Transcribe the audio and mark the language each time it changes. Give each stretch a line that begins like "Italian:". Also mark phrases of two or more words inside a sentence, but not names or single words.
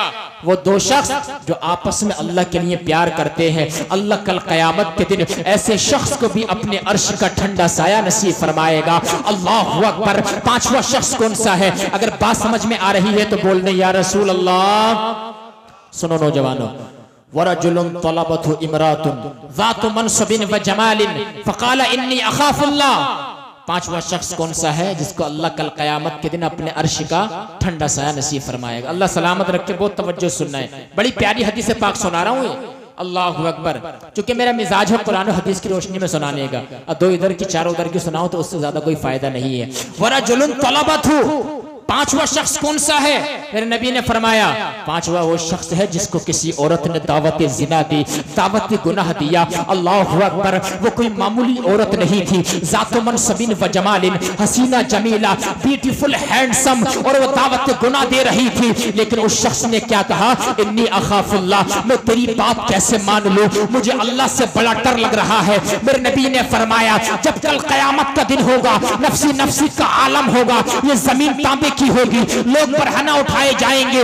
Hindi: वो दो शख्स जो आपस में अल्लाह के लिए प्यार करते हैं अल्लाह कल क़यामत के दिन ऐसे शख्स को भी अपने अर्श का ठंडा साया नसीब फरमाएगा।
Arabic: الله أكبر.
Hindi: पांचवा शख्स कौन सा है? अगर बात समझ में आ रही है तो बोल दे
Arabic: يا رسول الله.
Hindi: सुनो नौजवानों,
Arabic: ورجل طلبته امرأة ذات منصب وجمال فقال إني أخاف الله.
Hindi: पांचवा शख्स कौन सा है जिसको अल्लाह कल क़यामत के दिन अपने अर्श का ठंडा साया नसीब फरमाएगा? अल्लाह सलामत रखे। बहुत तवज्जो सुनना है, बड़ी प्यारी हदीस पाक सुना रहा हूँ।
Arabic: الله أكبر.
Hindi: क्योंकि मेरा मिजाज है कुरान और हदीस की रोशनी में सुनाने का, और दो इधर की चारों उधर की सुनाओ तो उससे ज्यादा कोई फायदा नहीं है।
Arabic: ورجل طلبته.
Hindi: पांचवा शख्स कौन सा है? मेरे नबी ने फरमाया पांचवा वो शख्स है जिसको किसी औरत ने दावत जिना दी, दावत गुनाह दिया।
Arabic: الله أكبر.
Hindi: वो कोई मामूली औरत नहीं थी,
Arabic: ذات منصب وجمال,
Hindi: हसीना जमीला,
English: beautiful handsome,
Hindi: और वो दावत गुनाह दे रही थी। लेकिन उस शख्स ने क्या कहा?
Arabic: إني أخاف الله,
Hindi: मैं तेरी बात कैसे मान लूं, मुझे अल्लाह से बड़ा डर लग रहा है। मेरे नबी ने फरमाया जब कल क़यामत का दिन होगा, नफ्सी नफ्सी का आलम होगा, ये जमीन तांबे की होगी, लोग बरहना उठाए जाएंगे।